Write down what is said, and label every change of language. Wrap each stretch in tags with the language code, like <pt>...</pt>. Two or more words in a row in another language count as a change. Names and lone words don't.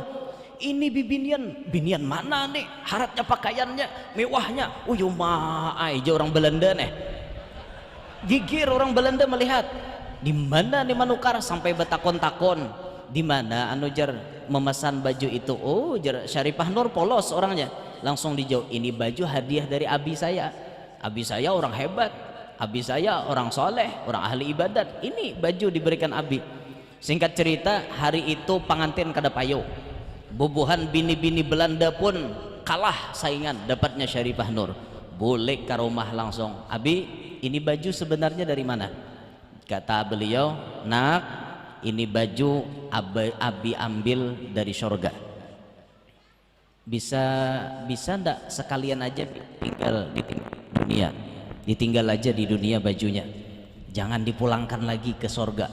<bjn>Ini binian mana nih? Haratnya, pakaiannya, mewahnya. Maai aja orang Belanda nih. Gigir orang Belanda melihat. Di mana nih manukar sampai betakon-takon, di mana anu jar memesan baju itu. Oh jar Syarifah Nur polos orangnya, langsung dijawab, ini baju hadiah dari abi saya. Abi saya orang hebat, abi saya orang soleh, orang ahli ibadat. Ini baju diberikan abi. Singkat cerita, hari itu pengantin kada payo, bubuhan bini-bini Belanda pun kalah saingan, dapatnya Syarifah Nur. Boleh ke rumah langsung, abi ini baju sebenarnya dari mana? Kata beliau, nak ini baju abi ambil dari surga. Bisa ndak sekalian aja ditinggal aja di dunia bajunya, jangan dipulangkan lagi ke surga.</bjn>